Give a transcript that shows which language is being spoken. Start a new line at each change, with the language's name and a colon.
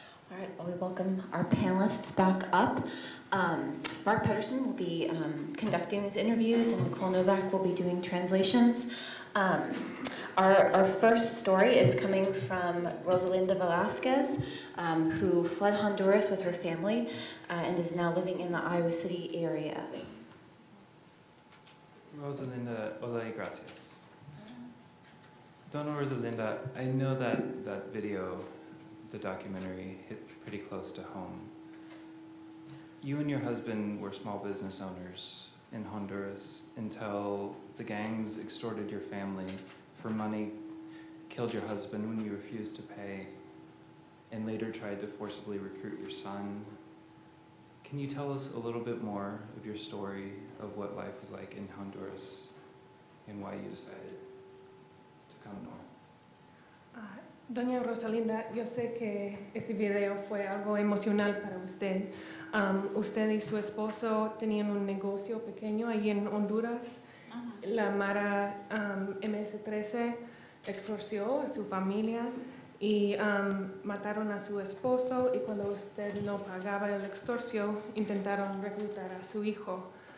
English: All right, well, we welcome our panelists back up. Mark Pedersen will be conducting these interviews, and Nicole Novak will be doing translations. Our first story is coming from Rosalinda Velasquez, who fled Honduras with her family and is now living in the Iowa City area.
Spanish: Rosalinda, hola y gracias.
English: Dona Rosalinda, I know that video, the documentary, hit pretty close to home. You and your husband were small business owners in Honduras until the gangs extorted your family for money, killed your husband when you refused to pay, and later tried to forcibly recruit your son. Can you tell us a little bit more of your story of what life was like in Honduras and why you decided to come north?
Spanish: Doña Rosalinda, yo sé que este video fue algo emocional para usted. Usted y su esposo tenían un negocio pequeño allí en Honduras. La Mara MS-13 extorsió a su familia y mataron a su esposo, y cuando usted no pagaba el extorsión, intentaron reclutar a su hijo.